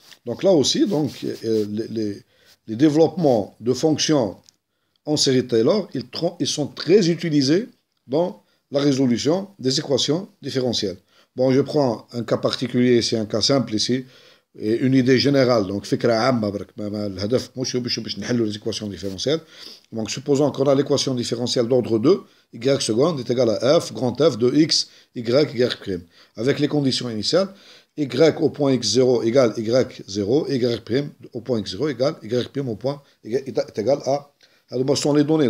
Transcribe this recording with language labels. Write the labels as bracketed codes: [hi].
[fr] Donc là aussi, donc, les développements de fonctions en série de Taylor, ils sont très utilisés dans la résolution des équations différentielles. Bon, je prends un cas particulier ici, un cas simple ici, et une idée générale. [ar] Donc, فكرة عامة برك. الهدف مش باش نحلوا les équations différentielles. [fr] Donc, supposons qu'on a l'équation différentielle d'ordre 2, y seconde est égal à f, grand F de x, y prime. Avec les conditions initiales, y au point x0 égale y0, y prime au point x0 égale y prime au point est égal à... Alors, ce sont les données.